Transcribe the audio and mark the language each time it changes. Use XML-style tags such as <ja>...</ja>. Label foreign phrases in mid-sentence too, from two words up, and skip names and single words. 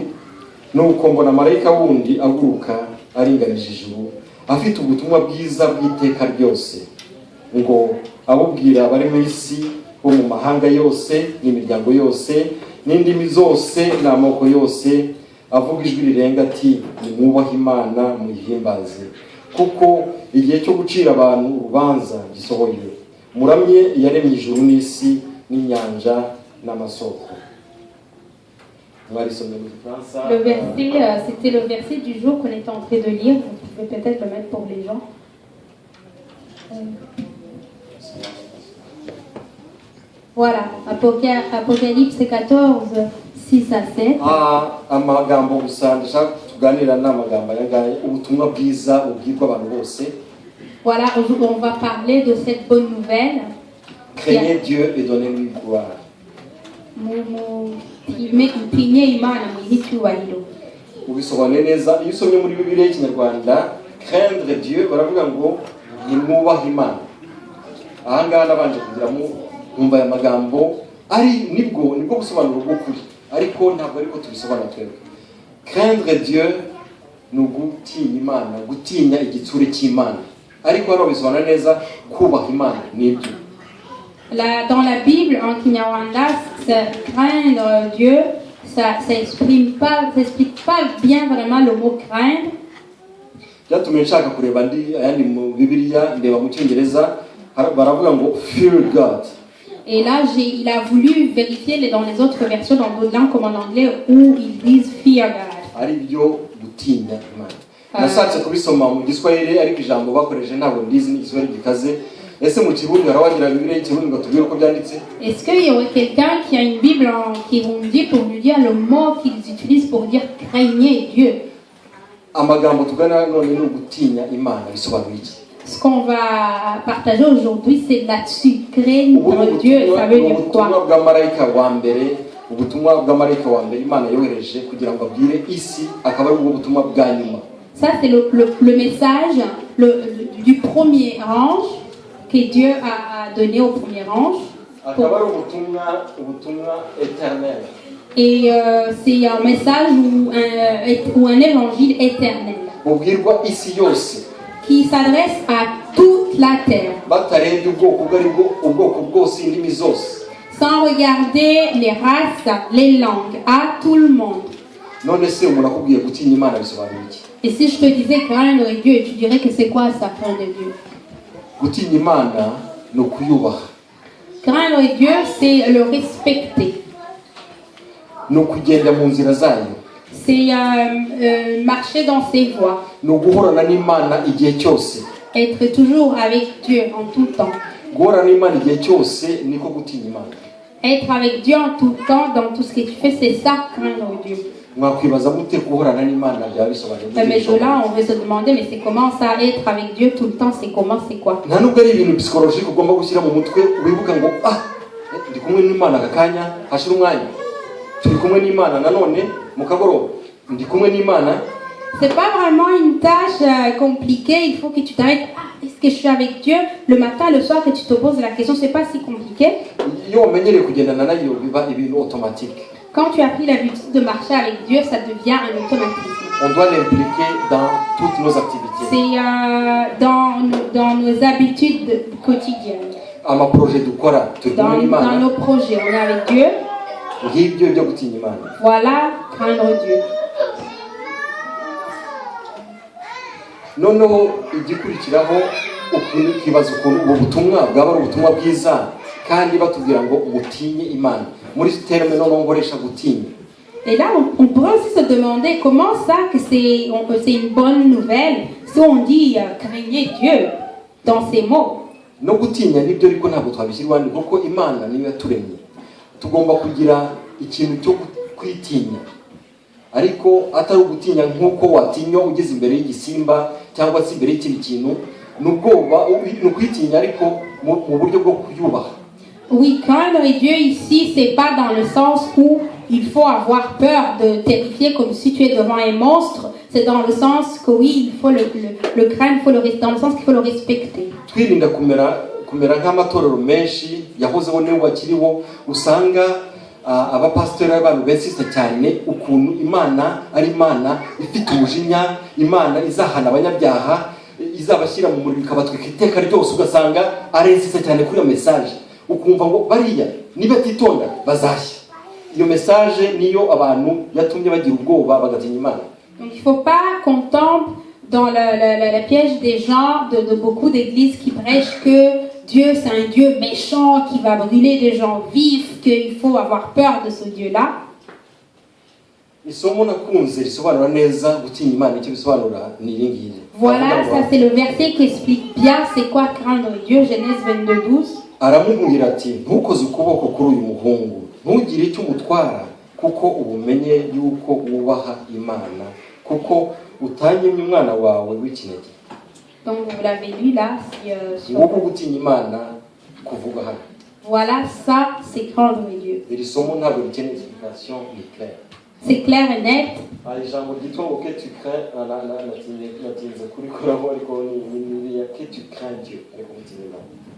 <rw>Nuko mbona marayika wundi aguruka aringanije ijuru afite ubutumwa bwiza bw'iteka ryose, ngo abubwira abari mu isi bo mu mahanga yose n'imiryango yose n'indimi zose n'amoko yose, avuga ijwi rirenga ati nimwubahe Imana muyihimbaze, kuko igihe cyo gucira abantu urubanza gisohoye. Muramye yaremye ijuru n'isi n'inyanja n'amasoko.</rw> <fr>Le verset, c'était le verset du jour qu'on était en train de lire. Vous pouvez peut-être le mettre pour les gens. Voilà, Apocalypse 14:6-7.</fr> <rw>Amagambo gusa ndashaka tuganira n'amagambo yagaye ubutumwa bwiza ubwirwa abantu bose.</rw> <fr>Voilà, aujourd'hui on va parler de cette bonne nouvelle. Craignez Dieu et donnez-lui gloire.</fr> <rw>Mutinye Imana muyicyubahiro. Ubisobanure neza iyo usomye muri Bibiliya y'Ikinyarwanda,</rw> <fr>craindre Dieu</fr> <rw>baravuga ngo nimwubahe Imana. Aha ngaha nabanje kugira mu umva aya magambo ari nibwo gusobanura ubukuri, ariko ntabwo ariko tubisobanura twebwe.</rw> <fr>Craindre Dieu</fr> <rw>ni ugutinya Imana, gutinya igitsure cy'Imana, ariko hano bisobanura neza kubaha Imana n'ibyo.</rw> <fr>Dans la Bible en Kinyarwanda, craindre Dieu, ça explique pas bien vraiment le mot craindre.</fr> <rw>Byatumye nshaka kureba ayandi mu Bibiliya, ndeba mu Cyongereza baravuga ngo</rw> <en>fear God.</en> <fr>Et là, il a voulu vérifier dans les autres versions, dans d'autres langues comme en anglais, où ils disent</fr> <en>fear God.</en> <rw>Ari byo gutinya Imana. Nashatse kubisoma mu Giswahili ariko ijambo bakoresheje ntabwo ndizi n'Igiswahili gikaze. Ese mu Kirundi harawagira Bibiliya y'Ikirundi ngo tubwire uko byanditse? Est-ce qu'il y aurait quelqu'un qui a une Bible en Kirundi pour nous dire le mot qu'ils utilisent pour dire craignez Dieu? Amagambo tugana none ni ugutinya Imana bisobanura iki?</rw> <fr>Ce qu'on va partager aujourd'hui, c'est là-dessus. Craindre Dieu, ça veut dire quoi?</fr> <rw>Ubutumwa bwa marayika wa mbere ubutumwa bw'amarayika wa mbere Imana yohereje kugira ngo abwire isi, akaba ari ubwo butumwa bwa nyuma.</rw> <fr>Ça, c'est le message du premier ange que Dieu a donné au premier ange.</fr> <rw>Akaba ari ubutumwa éternel.</rw> <fr>Et c'est un message ou un évangile éternel</fr> <rw>bubwirwa isi yose,</rw> <fr>qui s'adresse à toute la terre,</fr> <rw>batarebye ubwoko ubwo ari bwo, ubwoko bwose, indimi zose,</rw> <fr>sans regarder les races, les langues, à tout le monde.</fr> <rw>None se umuntu akubwiye gutinya Imana bisobanura iki?</rw> <fr>Et si je te disais craindre Dieu, tu dirais que c'est quoi ça, craindre Dieu?</fr> <rw>Gutinya Imana ni ukuyubaha.</rw> <fr>Craindre Dieu, c'est le respecter.</fr> <rw>Ni ukugenda mu nzira zayo.</rw> <fr>C'est marcher dans ses voies.</fr> <rw>Ni uguhorana n'Imana igihe cyose.</rw> <fr>Être toujours avec Dieu en tout temps.</fr> <rw>Guhorana n'Imana igihe cyose niko gutinya Imana.</rw> <fr>Être avec Dieu en tout temps, dans tout ce que tu fais, c'est ça, craindre Dieu.</fr> <rw>Mwakwibaza mute guhorana n'Imana byaba bisobanura?</rw> <fr>Mais de là, on veut se demander, mais c'est comment ça, être avec Dieu tout le temps, c'est comment, c'est quoi?</fr> <rw>Nta nubwo ari ibintu psychologique ugomba gushyira mu mutwe wibuka ngo ndi kumwe n'Imana akakanya hashira umwanya. Turi kumwe n'Imana nanone mu kagoroba. Ndi kumwe n'Imana.</rw> <fr>C'est pas vraiment une tâche compliquée, il faut que tu t'arrêtes. Est-ce que je suis avec Dieu le matin, le soir, que tu te poses la question, c'est pas si compliqué.</fr> <rw>Iyo umenyereye kugendana nayo biba ibintu automatique.</rw> <fr>Quand tu as pris l'habitude de marcher avec Dieu, ça devient un automatisme. On doit l'impliquer dans toutes nos activités. C'est dans nos habitudes quotidiennes. Dans nos projets, on est avec Dieu. Voilà, craindre Dieu.</fr> <rw>Noneho igikurikiraho ukibaza ukuntu ubu butumwa bwaba ari ubutumwa bwiza kandi batubwira ngo mutinye Imana. Muri terme noneho ngoresha gutinya.</rw> <fr>Et là, on pourrait aussi se demander comment ça que c'est une bonne nouvelle si on dit craignez Dieu dans ces mots.</fr> <rw>No gutinya nibyo ariko ntabwo twabishyirwa ni kuko Imana niyo yaturemye. Tugomba kugira ikintu cyo kwitinya. Ariko atari ugutinya nkuko watinya ugeze imbere y'igisimba cyangwa se imbere y'ikindi kintu, n'ubwoba n'ukwitinya ariko mu buryo bwo kuyubaha.</rw> <fr>Oui, craindre Dieu ici, c'est pas dans le sens où il faut avoir peur de terrifier comme si tu es devant un monstre. C'est dans le sens que oui, il faut le craindre, dans le sens qu'il faut le respecter.</fr> <rw>Twirinda kumera nk'amatorero menshi yahozeho n'ubu bakiriho usanga abapasiteri abantu bensista cyane ukuntu Imana ari Imana ifite umujinya, Imana izahana abanyabyaha, izabashyira mu muriro ikabatwika iteka ryose, ugasanga arensisa cyane kuri iyo message. Ukumva ngo bariya niba titonda bazashya. Iyo message niyo abantu yatumye bagira ubwoba bagatinya Imana.</rw> <fr>Donc il faut pas qu'on tombe dans la piège des gens de beaucoup d'églises qui prêchent que Dieu c'est un Dieu méchant qui va brûler des gens vifs, qu'il faut avoir peur de ce Dieu-là. Voilà, ça c'est le verset qui explique bien c'est quoi craindre Dieu, Genèse 22:12.</fr> <rw>Aramubwira ati ntukoze ukuboko kuri uyu muhungu, ntugire icyo umutwara kuko ubumenye yuko wubaha Imana, kuko utanyemye umwana wawe w'ikinege.</rw> <fr>Donc vous l'avez lu là,</fr> <rw>nguko gutinya Imana kuvuga hano.</rw> <fr>Voilà, ça c'est craindre Dieu.</fr> <rw>Iri somo ntabwo rikeneye explication, ni clair.</rw> <fr>C'est clair et net.</fr> <rw>Ijambo ryitwa ngo</rw> <fr>que tu crains</fr> <rw>natinze kuri koraho ariko ni</rw> <fr>que tu crains Dieu</fr> <rw>ariko gutinya Imana.</rw>